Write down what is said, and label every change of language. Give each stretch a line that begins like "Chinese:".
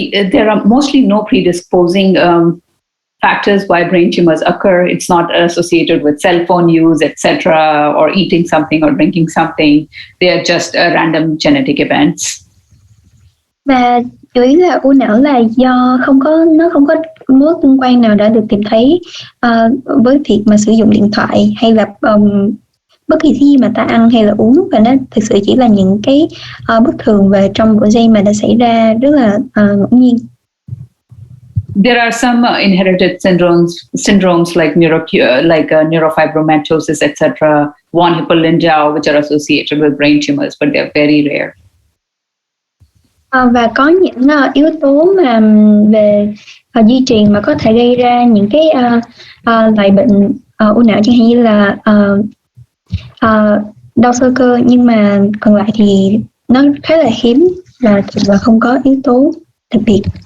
English: There are mostly no predisposing factors why brain tumors occur. It's not associated with cell phone use, etc., or eating something or drinking something. They are just random genetic events.
Vietnamese: Và chủ yếu là u não là do nó không có mối tương quan nào đã được tìm thấy với việc mà sử dụng điện thoại hay là bất kỳ gì mà ta ăn hay là uống, và nó thực sự chỉ là những cái bất thường về trong bộ gen mà đã xảy ra rất là ngẫu nhiên.
English: There are some inherited syndromes like neurofibromatosis, etc., von Hippel-Lindau, which are associated with brain tumors, but they're very rare.
Vietnamese: Và có những yếu tố mà về di truyền mà có thể gây ra những cái loại bệnh u não, chẳng hạn như là đau xơ cơ, nhưng mà còn lại thì nó khá là hiếm và không có yếu tố đặc biệt.